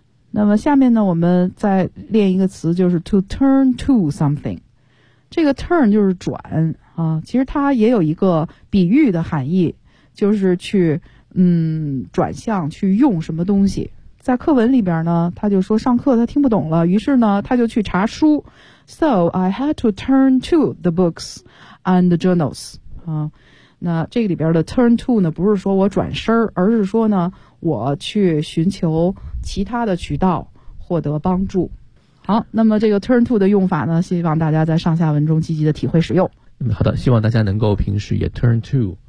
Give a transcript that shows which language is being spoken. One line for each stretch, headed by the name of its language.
Chinese: 那么下面呢我们再练一个词，就是 to turn to something。这个 turn 就是转啊，其实它也有一个比喻的含义，就是去转向，去用什么东西。在课文里边呢他就说上课他听不懂了，于是呢他就去查书。
English: So I had to turn to the books and the journals
Chinese: 那这个里边的 turn to 呢，不是说我转身，而是说呢，我去寻求其他的渠道获得帮助。好，那么这个 turn to 的用法呢，希望大家在上下文中积极的体会使用。嗯，好的，希望大家能够平时也 turn to